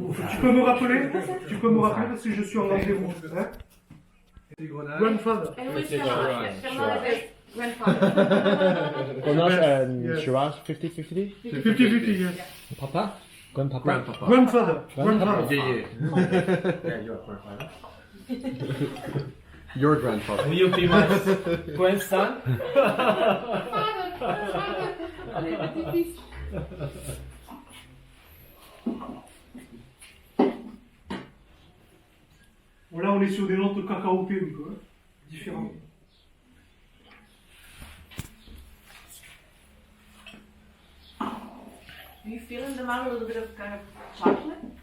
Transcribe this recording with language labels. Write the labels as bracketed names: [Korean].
[French] Tu peux me rappeler parce que je suis en rendez-vous. [English] Hein? Grandfather. And which Fernand is grandfather. Grenache and Yes. Shiraz 50-50? 50-50, yes. [French] Papa? Grandpapa? [English] Grandfather. [French] Grandpapa. [English] Yeah, yeah. Yeah, you're grandfather. Your grandfather. Will you be my grandson? [French] Là, on est sur des notes cacaotées, un peu, hein, différentes. [English] Do you feel in the mouth a little bit of kind of chocolate?